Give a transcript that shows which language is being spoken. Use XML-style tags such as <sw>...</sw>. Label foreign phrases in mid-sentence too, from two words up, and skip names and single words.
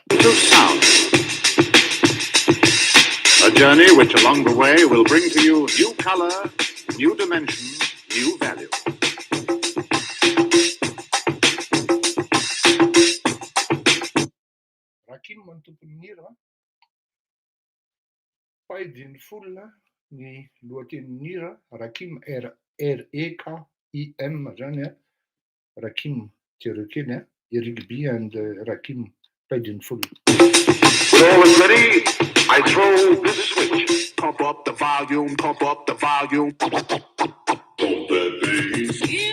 <en>Into sound. A journey which along the way will bring to you new color, new dimension, new value.</en> <mg>Rakim ny tompon'ny hira paidiny folona ny lohatenin'ny hira Rakim REKIM zany Rakim jereo kely Erigby and Rakim paidiny folona.</mg> <en>When all is ready, I throw this switch. Pump up the volume, pump up the volume. Pump that bass.</en>